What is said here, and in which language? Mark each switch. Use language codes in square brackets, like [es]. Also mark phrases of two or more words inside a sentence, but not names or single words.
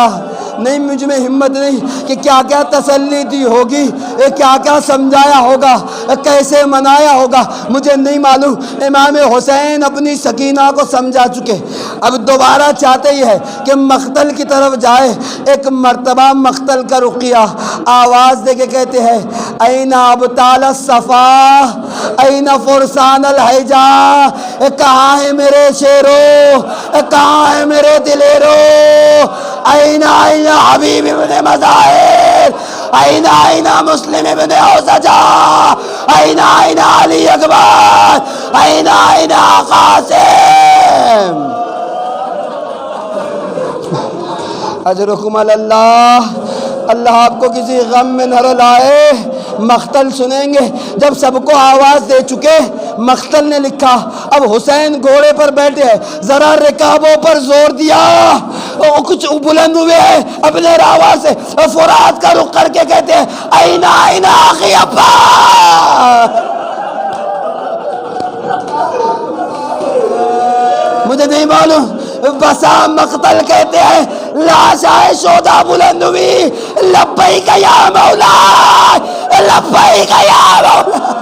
[ur] نہیں مجھ میں ہمت نہیں کہ کیا کیا تسلی دی ہوگی, کیا کیا سمجھایا ہوگا, کیسے منایا ہوگا, مجھے نہیں معلوم. امام حسین اپنی سکینہ کو سمجھا چکے. اب دوبارہ چاہتے ہی ہے کہ مقتل کی طرف جائے. ایک مرتبہ مقتل کا رخ کیا, آواز دے کے کہتے ہیں [ar] این ابطال الصفا این فرسان الحجا, [ur] کہاں ہے میرے شیرو, کہاں ہے میرے دلیرو, [ar] این این حبیب ابن مظاہر, این این مسلم ابن اوسجا, این این علی اکبر, این این قاسم. اجرکم اللہ. [ur] اللہ آپ کو کسی غم میں نہ لائے. مقتل سنیں گے. جب سب کو آواز دے چکے, مقتل نے لکھا اب حسین گھوڑے پر بیٹھے ہیں, ذرا رکابوں پر زور دیا, کچھ بلند ہوئے ہیں اپنے راوا سے, فرات کا رخ کر کے کہتے ہیں [ar] این این آخی ابا. [ur] مجھے نہیں معلوم, بسا مقتل کہتے ہیں لاشائے شودا بلند ہوئی, [ar] لبیک یا مولا, لبیک یا مولا.